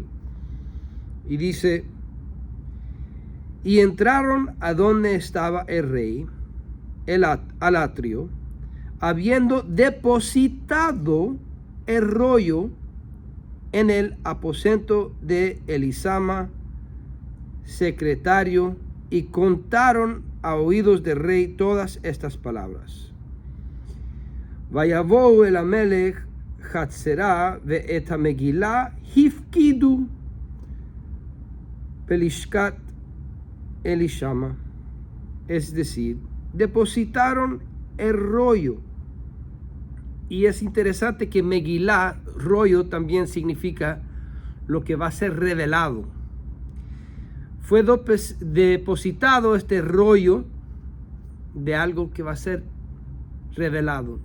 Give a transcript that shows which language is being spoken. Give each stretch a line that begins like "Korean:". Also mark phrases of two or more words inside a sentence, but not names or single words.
Spanish: Y dice: y entraron a donde estaba el rey, al atrio, habiendo depositado el rollo en el aposento de Elisama, secretario, y contaron a oídos del rey todas estas palabras.
Hebrew: ויבאו אל המלך חצרה ואת המגלה הפקדו בלשכת אלישמע,
Spanish: es decir, depositaron el rollo. Y es interesante que Megilá, rollo, también significa lo que va a ser revelado. Fue depositado este rollo de algo que va a ser revelado.